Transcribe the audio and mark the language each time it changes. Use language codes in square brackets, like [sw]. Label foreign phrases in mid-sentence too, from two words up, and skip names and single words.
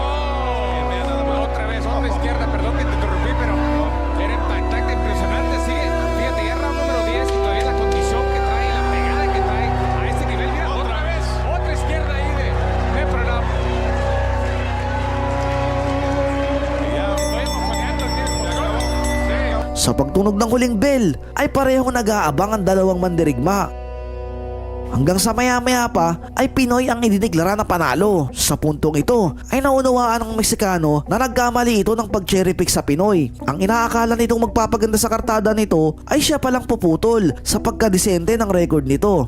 [es] Otra vez, otra izquierda, perdón que te interrumpí, pero era impactante, impresionante, sigue, fíjate, ya round número 10 y todavía la condición que trae, la pegada que trae a este nivel, mira, otra vez, otra izquierda ahí de Meprano. Estoy emocionando aquí en el control. Sí. [tl] Sa pagtunog ng huling bell ay parehong nag-aabang ang dalawang mandirigma. Hanggang sa maya-maya pa ay Pinoy ang idineklara na panalo. Sa puntong ito ay naunawaan ng Meksikano na nagkamali ito ng pag- [en] cherry pick [tl] sa Pinoy. Ang inaakala nitong magpapaganda sa kartada nito ay siya palang puputol sa pagkadisente ng record nito.